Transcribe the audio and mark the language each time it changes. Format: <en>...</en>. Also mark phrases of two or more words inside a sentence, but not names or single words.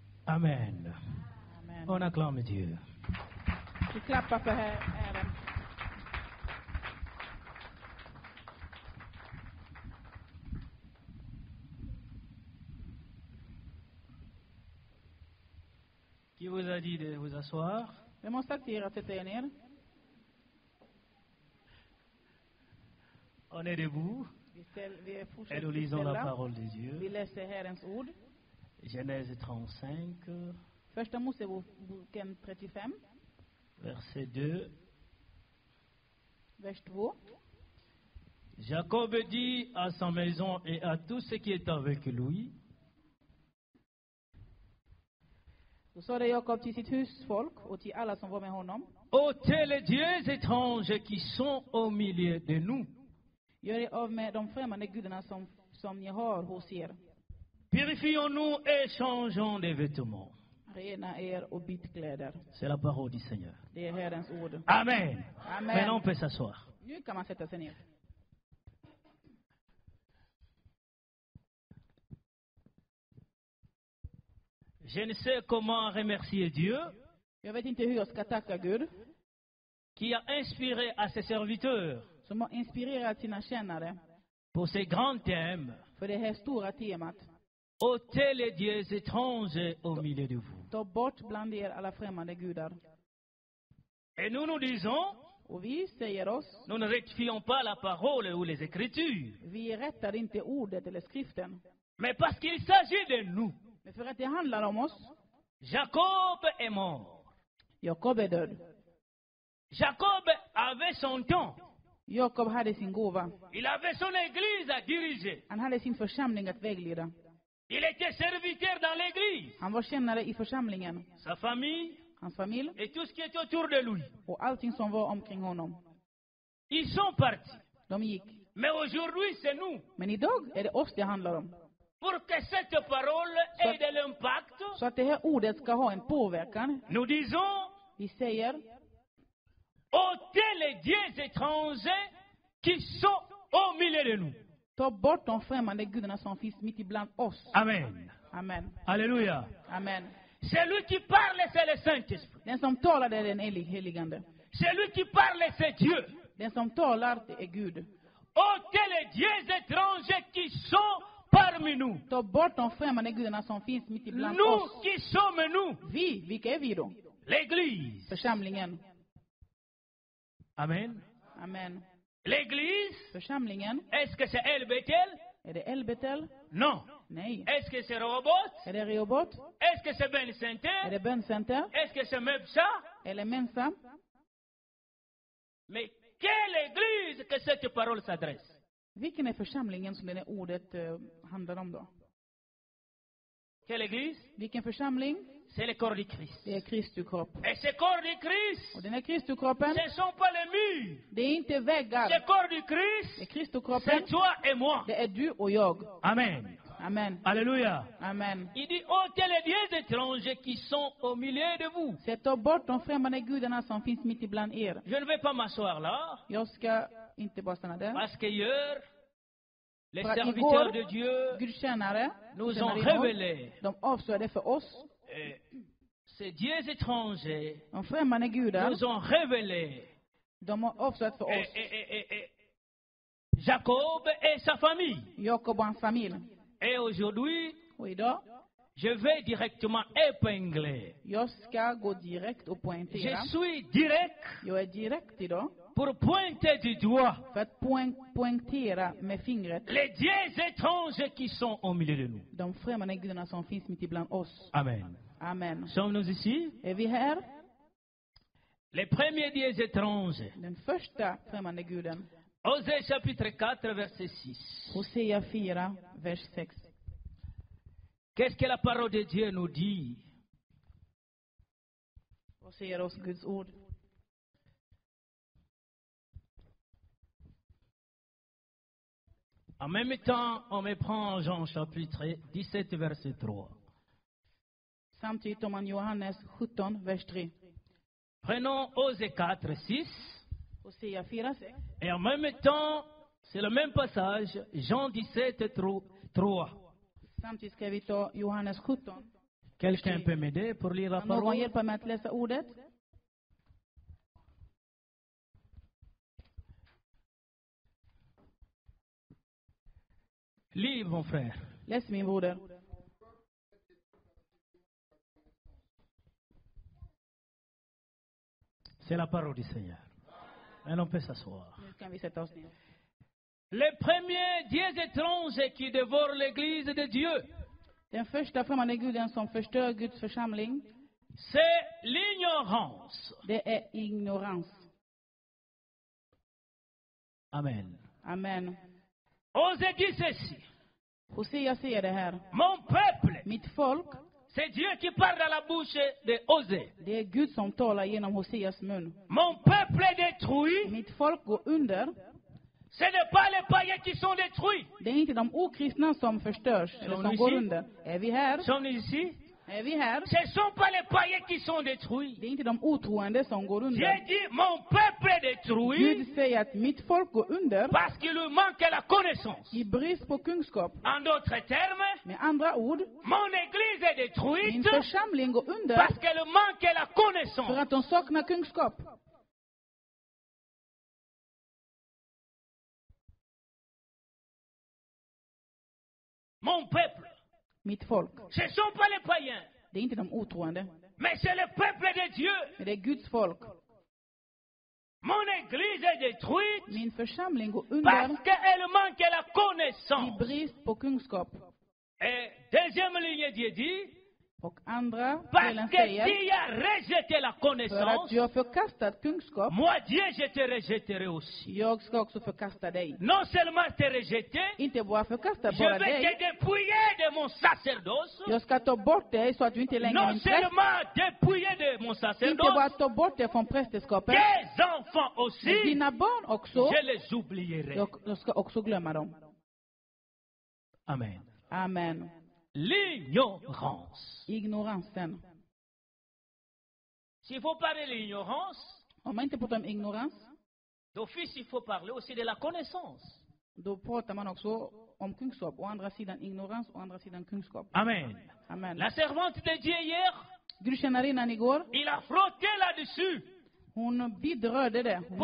<fr>Amen.</fr> <sv>Amen.</sv> <fr>On acclame Dieu.</fr> <sv>Vi klappar för Herren.</sv> <fr>Qui vous a dit de vous asseoir?</fr> <sv>Vem har sagt till er att sätta er ner?</sv> <fr>On est debout</fr> <sv>Vi</sv> <fr>et</fr> <sv>fortsätter</sv> <fr>nous lisons la</fr> <sv>ställa.</sv> <fr>parole de</fr> <sv>Vi</sv> <fr>Dieu.</fr> <sv>läser Herrens ord.</sv> <fr>Genèse 35,</fr> <sv>Första Moseboken 35,</sv> <fr>verset 2.</fr> <sv>vers 2.</sv> <fr>Jacob dit à sa maison et à tout ce qui est avec lui,</fr> <sv>Då sa det Jakob till sitt husfolk och till alla som var med honom.</sv> <fr>ôtez les dieux étrangers qui sont au milieu de nous.</fr> <sv>Gör er av med de främmande gudarna som ni har hos er.</sv> <fr>Purifions-nous et changeons de vêtements.</fr> <sv>Rena er och byt kläder.</sv> <fr>C'est la parole du Seigneur.</fr> <sv>Det är Herrens ord.</sv> <fr>Amen.</fr> <sv>Amen.</sv> <fr>Maintenant, on peut s'asseoir.</fr> <sv>Nu kan man sätta sig ner.</sv> <fr>Je ne sais comment remercier Dieu</fr> <sv>Jag vet inte hur jag ska tacka Gud</sv> <fr>qui a inspiré à ses serviteurs</fr> <sv>som har inspirerat sina tjänare</sv> <fr>pour ces grands thèmes.</fr> <sv>för det här stora temat.</sv> <fr>Ôtez les dieux étrangers au milieu de vous.</fr> <sv>Ta bort bland er alla främmande gudar.</sv> <fr>Et nous nous disons,</fr> <sv>Och vi säger oss,</sv> <fr>nous ne rectifions pas la parole ou les Écritures,</fr> <sv>vi rättar inte ordet eller skriften.</sv> <fr>mais parce qu'il s'agit de nous.</fr> <sv>Men för att det handlar om oss.</sv> <fr>Jacob est mort.</fr> <sv>Jakob är död.</sv> <fr>Jacob avait son temps.</fr> <sv>Jakob hade sin gåva.</sv> <fr>Il avait son église à diriger.</fr> <sv>Han hade sin församling att vägleda.</sv> <fr>Il était serviteur dans l'église.</fr> <sv>Han var tjänare i församlingen.</sv> <fr>Sa famille</fr> <sv>Hans familj</sv> <fr>et tout ce qui était autour de lui.</fr> <sv>och allting som var omkring honom.</sv> <fr>Ils sont partis.</fr> <sv>De gick.</sv> <fr>Mais aujourd'hui, c'est nous.</fr> <sv>Men idag är det oss det handlar om.</sv> <fr>Pour que cette parole ait de l'impact,</fr> <sv>Så att det här ordet ska ha en påverkan.</sv> <fr>nous disons,</fr> <sv>Vi säger,</sv> <fr>ôtez les dieux étrangers qui sont au milieu de nous.</fr> <sv>ta bort de främmande gudarna som finns mitt ibland oss.</sv> <fr>Amen.</fr> <sv>Amen.</sv> <fr>Alléluia.</fr> <sv>Amen.</sv> <fr>Celui qui parle, c'est le Saint-Esprit.</fr> <sv>Den som talar är den heligande.</sv> <fr>Celui qui parle, c'est Dieu.</fr> <sv>Den som talar det är Gud.</sv> <fr>Ôtez les dieux étrangers qui sont parmi nous.</fr> <sv>Ta bort de främmande gudarna som finns mitt ibland</sv> <fr>Nous</fr> <sv>oss.</sv> <fr>qui sommes nous,</fr> <sv>Vilka är vi då?</sv> <fr>l'Église.</fr> <sv>Församlingen.</sv> <fr>Amen.</fr> <sv>Amen.</sv> <fr>L'Église,</fr> <sv>Församlingen.</sv> <fr>est-ce que c'est El Bethel?</fr> <sv>Är det Elbetel?</sv> <fr>Non.</fr> <sv>Nej.</sv> <fr>Est-ce que c'est Rehoboth?</fr> <sv>Är det Rehobot?</sv> <fr>Est-ce que c'est Ben</fr> <sv>Är</sv> <fr>Center?</fr> <sv>det Böncenter?</sv> <fr>Est-ce que c'est Mebsa?</fr> <sv>Eller Mensa?</sv> <fr>Mais quelle église que cette parole s'adresse?</fr> <sv>Vilken är församlingen som det här ordet handlar om då?</sv> <fr>Quelle église?</fr> <sv>Vilken församling?</sv> <fr>C'est le corps du Christ.</fr> <sv>Det är Kristi kropp.</sv> <fr>Et ce corps du Christ,</fr> <sv>Och den här Kristi kroppen,</sv> <fr>ce ne sont pas les murs.</fr> <sv>det är inte väggar.</sv> <fr>Ce corps du</fr> <sv>Det är</sv> <fr>Christ,</fr> <sv>Kristi kroppen.</sv> <fr>c'est toi et moi.</fr> <sv>Det är du och jag.</sv> <fr>Amen.</fr> <sv>Amen.</sv> <fr>Alléluia.</fr> <sv>Amen.</sv> <fr>Il dit, ôtez les dieux étrangers qui sont au milieu de vous.</fr> <sv>Sätt ta bort de främmande gudarna som finns mitt ibland er.</sv> <fr>Je ne vais pas m'asseoir là,</fr> <sv>Jag ska inte bara stanna där.</sv> <fr>parce qu'hier, les</fr> <sv>För att</sv> <fr>serviteurs</fr> <sv>igår,</sv> <fr>de Dieu</fr> <sv>Guds tjänare,</sv> <fr>nous ont</fr> <sv>tjänarinnor,</sv> <fr>révélé</fr> <sv>de avslöjade för oss.</sv> <fr>ces dieux étrangers,</fr> <sv>De främmande gudar,</sv> <fr>nous ont révélé</fr> <sv>de har avslöjat för oss.</sv> <fr>Jacob et sa famille.</fr> <sv>Jakob och hans familj.</sv> <fr>Et aujourd'hui,</fr> <sv>Och idag,</sv> <fr>je vais directement épingler.</fr> <sv>jag ska gå direkt och</sv> <fr>Je</fr> <sv>poängtera.</sv> <fr>suis direct</fr> <sv>Jag är direkt idag.</sv> <fr>pour pointer du doigt</fr> <sv>För att poängtera med fingret</sv> <fr>les dieux étrangers qui sont au milieu de nous.</fr> <sv>de främmande gudarna som finns mitt ibland oss.</sv> <fr>Amen.</fr> <sv>Amen.</sv> <fr>Sommes-nous ici?</fr> <sv>Är vi här?</sv> <fr>Les premiers dieux étrangers.</fr> <sv>Den första främmande guden.</sv> <fr>Osée chapitre 4, verset 6.</fr> <sv>Hosea 4, vers 6.</sv> <fr>Qu'est-ce que la parole de Dieu nous dit?</fr> <sv>Vad säger oss Guds ord?</sv> <fr>En même temps, on me prend Jean chapitre 17, verset 3.</fr> <sv>Samtidigt om man Johannes 17, vers 3.</sv> <fr>Prenons Osée 4, 6.</fr> <sv>Hosea 4, 6.</sv> <fr>Et en même temps, c'est le même passage, Jean 17, 3.</fr> <sv>Samtidigt ska vi ta Johannes 17.</sv> <fr>Quelqu'un peut m'aider pour lire la</fr> <sv>Kan någon</sv> <fr>parole?</fr> <sv>hjälpa mig att läsa ordet?</sv> <fr>Lis, mon frère.</fr> <sv>Läs min broder.</sv> <fr>C'est la parole du Seigneur. Et on peut s'asseoir.</fr> <sv>Nu kan vi sätta oss ner.</sv> <fr>Le premier Dieu étranger qui dévore l'église de Dieu,</fr> <sv>Den första främmande guden som förstör Guds församling,</sv> <fr>c'est l'ignorance.</fr> <sv>det är ignorans.</sv> <fr>Amen.</fr> <sv>Amen.</sv> <fr>Osez dire ceci.</fr> <sv>Hosea säger det här.</sv> <fr>Mon peuple,</fr> <sv>Mitt folk,</sv> <fr>c'est Dieu qui parle dans la bouche de Osée.</fr> <sv>det är Gud som talar genom Hoseas mun.</sv> <fr>Mon peuple est détruit.</fr> <sv>Mitt folk går under.</sv> <fr>Ce n'est pas les païens qui sont détruits.</fr> <sv>Det är inte de okristna som förstörs eller som går under. Är vi här?</sv> <fr>Sont ici.</fr> <sv>Är vi här?</sv> <fr>Ce ne sont pas les païens qui sont détruits.</fr> <sv>Det är inte de otroende som går</sv> <fr>Dieu</fr> <sv>under.</sv> <fr>dit, mon peuple est détruit</fr> <sv>Gud säger att mitt folk går under</sv> <fr>parce qu'il lui manque la connaissance.</fr> <sv>i brist på kunskap.</sv> <fr>En d'autres termes,</fr> <sv>Med andra ord,</sv> <fr>mon église est</fr> <sv>min</sv> <fr>détruite</fr> <sv>församling går under</sv> <fr>parce qu'elle manque la</fr> <sv>för</sv> <fr>connaissance.</fr> <sv>att de saknar kunskap.</sv> <fr>Mon peuple,</fr> <sv>Mitt folk.</sv> <fr>ce ne sont pas les païens,</fr> <sv>Det är inte de otroende,</sv> <fr>mais c'est le peuple de Dieu.</fr> <sv>men det är Guds folk.</sv> <fr>Mon église est détruite</fr> <sv>Min församling går</sv> <fr>parce</fr> <sv>under</sv> <fr>qu'elle manque la</fr> <sv>i</sv> <fr>connaissance.</fr> <sv>brist på kunskap.</sv> <fr>Et deuxième ligne, Dieu dit,</fr> <sv>Och andra</sv> <fr>parce</fr> <sv>delen</sv> <fr>que</fr> <sv>säger,</sv> <fr>tu as rejeté la</fr> <sv>för att</sv> <fr>connaissance,</fr> <sv>du har förkastat kunskap,</sv> <fr>moi Dieu, je te rejetterai aussi.</fr> <sv>jag ska också förkasta dig.</sv> <fr>Non seulement te rejeter,</fr> <sv>Inte bara förkasta</sv> <fr>je</fr> <sv>bara</sv> <fr>vais</fr> <sv>dig,</sv> <fr>te dépouiller de mon sacerdoce.</fr> <sv>jag ska ta bort dig så att du inte längre är</sv> <fr>Non</fr> <sv>min präst.</sv> <fr>seulement dépouiller de mon</fr> <sv>Inte bara</sv> <fr>sacerdoce,</fr> <sv>ta bort dig från prästerskapet,</sv> <fr>tes enfants</fr> <sv>men</sv> <fr>aussi,</fr> <sv>dina barn också,</sv> <fr>je les oublierai.</fr> <sv>jag ska också glömma dem.</sv> <fr>Amen.</fr> <sv>Amen.</sv> <fr>L'ignorance.</fr> <sv>Ignoransen.</sv> <fr>S'il faut parler de l'ignorance,</fr> <sv>Om man inte pratar om ignorans,</sv> <fr>d'office il faut parler aussi de la connaissance.</fr> <sv>då pratar man också om kunskap. Å andra sidan ignorans, å andra sidan kunskap.</sv> <fr>Amen.</fr> <sv>Amen.</sv> <fr>La servante de Dieu hier,</fr> <sv>Gudstjänarinnan igår,</sv> <fr>il a frotté là-dessus</fr> <sv>hon vidrörde det. Hon</sv>